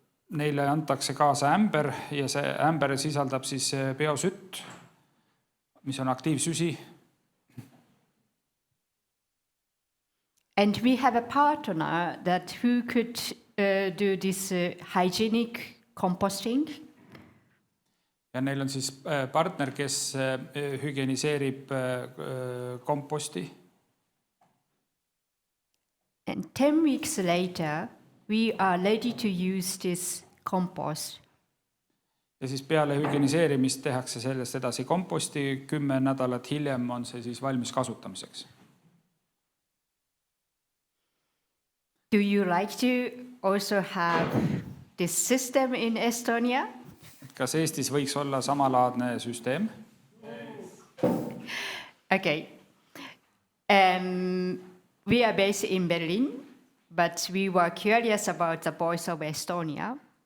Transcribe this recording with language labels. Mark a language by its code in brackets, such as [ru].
[et] Neile antakse kaasa ämber ja see ämber sisaldab siis biosütt, mis on aktiivsüsi. [en] And we have a partner who could do this hygienic composting. [et] Ja neil on siis partner, kes hügieniseerib komposti. [en] And 10 weeks later, we are ready to use this compost. [et] Ja siis peale hügieniseerimist tehakse sellest edasi komposti, 10 nädalat hiljem on see siis valmis kasutamiseks. [en] Do you like to also have this system in Estonia? [et] Kas Eestis võiks olla samalaadne süsteem? [en] Okay. We are based in Berlin, but we were curious about the voice of Estonia.